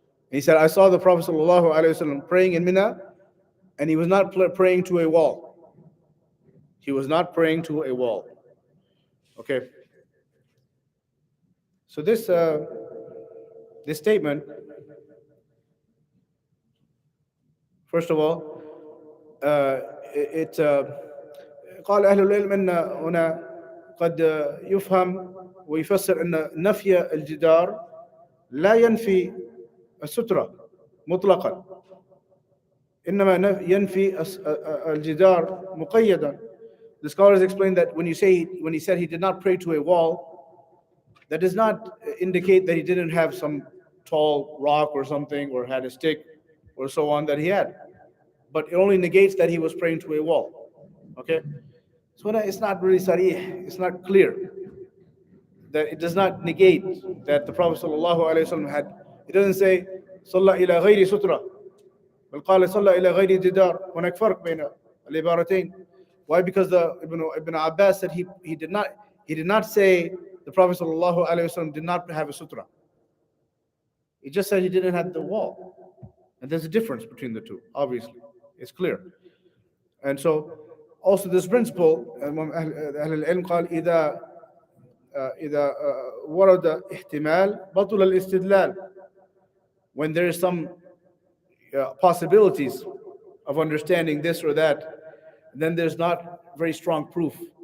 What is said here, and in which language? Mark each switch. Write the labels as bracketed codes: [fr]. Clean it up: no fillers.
[en] He said, I saw the Prophet sallallahu alaihi wasallam praying in Mina, and he was not praying to a wall. He was not praying to a wall. Okay. So this statement, first of all, [ar] قال أهل العلم أن هنا قد يفهم ويفسر أن نفي الجدار لا ينفي السترة مطلقا، إنما ينفي الجدار مقيدا. [en] The scholars explain that when he said he did not pray to a wall, that does not indicate that he didn't have some tall rock or something, or had a stick or so on that he had, but it only negates that he was praying to a wall. Okay, so it's not really sarih, it's not clear, that it does not negate that the Prophet ﷺ had. It doesn't say [ar] صلى إلى غير سترة بل قال صلى إلى غير جدار. هناك فرق بين العبارتين. [en] Why? Because Ibn Abbas said he did not say the Prophet ﷺ did not have a sutra. He just said he didn't have the wall, and there's a difference between the two. Obviously, it's clear. And so also this principle, [ar] أهل العلم قال إذا ورد احتمال بطل الاستدلال. [en] When there is some possibilities of understanding this or that, then there's not very strong proof.